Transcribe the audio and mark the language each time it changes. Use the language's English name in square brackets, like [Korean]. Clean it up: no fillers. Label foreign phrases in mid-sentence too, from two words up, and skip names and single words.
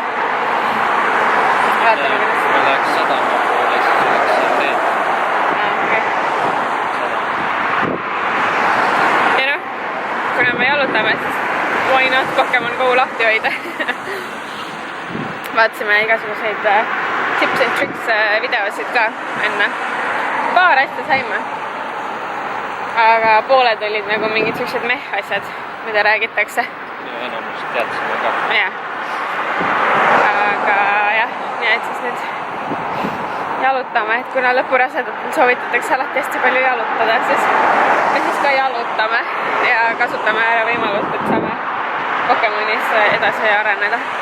[Estonian] Vaatame, kuidas. Ma läheks sadama poole, siis oleks see teed. Kuna me jalutame, siis [English] why not [Estonian] Pokemon Go lahti hoida. Vaatasime igasuguseid [English] tips and tricks [Estonian] videosid ka enne. Paar asja saime. Aga pooled olid nagu mingid sellised asjad, mida räägitakse. Ja enamus teadsime ka. Jah. Aga jah, nii et siis nüüd jalutame, et kuna lõpurasedatel soovitatakse alati hästi palju jalutada, siis me siis ka jalutame ja kasutame ära võimalust, et saame Pokemonis edasi areneda.